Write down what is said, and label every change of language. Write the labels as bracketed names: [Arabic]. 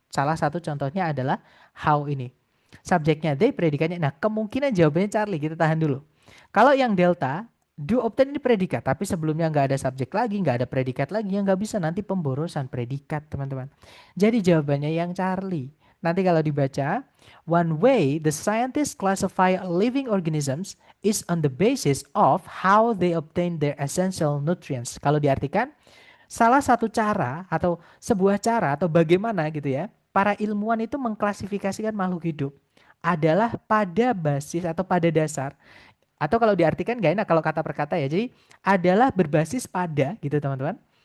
[Indonesian] Salah satu contohnya adalah how ini. Subjeknya they, predikatnya. Nah, kemungkinan jawabannya Charlie, kita tahan dulu. Kalau yang Delta, do obtain ini predikat, tapi sebelumnya nggak ada subjek lagi, nggak ada predikat lagi, yang nggak bisa nanti pemborosan predikat, teman-teman. Jadi jawabannya yang Charlie. Nanti kalau dibaca, [English] one way the scientists classify living organisms is on the basis of how they obtain their essential nutrients. [Indonesian] Kalau diartikan, salah satu cara atau sebuah cara atau bagaimana gitu ya, para ilmuwan itu mengklasifikasikan makhluk hidup adalah pada basis atau pada dasar, atau kalau diartikan gak enak kalau kata per kata ya, jadi adalah berbasis pada gitu teman-teman.